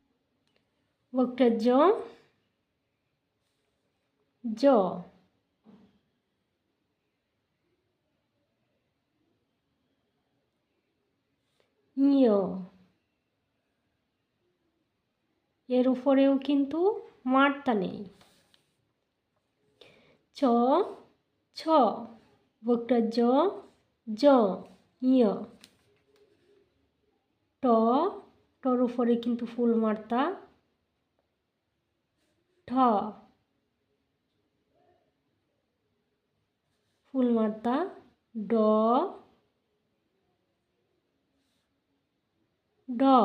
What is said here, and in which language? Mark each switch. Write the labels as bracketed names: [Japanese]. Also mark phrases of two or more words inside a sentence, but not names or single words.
[Bangla] বক্রজ জ। ঞ। এর উপরেও কিন্তু মাত্রা নেই। চ ছ। বক্রজ জ ঞ। ট। টর উপরে কিন্তু ফুল মাত্রা ঠ। ফুল মাত্রা ড ড।